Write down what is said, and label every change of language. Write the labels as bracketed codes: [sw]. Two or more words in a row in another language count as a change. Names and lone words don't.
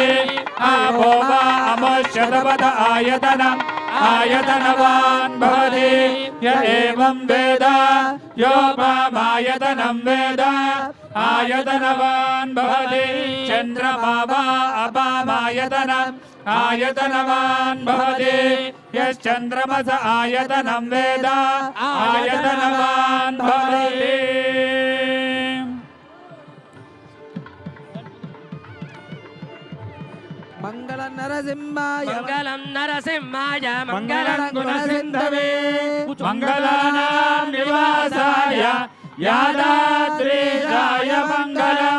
[sa] आपो वा अमुष्यतपद आयतनम् आयतनवान् भवति य एवं वेद योपामायतनं वेद आयतनवान् भवति चन्द्रमा वा अपामायतनम् आयतनवान् भवति यश्चन्द्रमस आयतनं वेद आयतनवान् भवति మంగళం నరసింహాయ మంగళం నరసింహాయ మంగళం గుణసింధవే మంగళానాం నివాసాయ యాదాద్రీశాయ మంగళం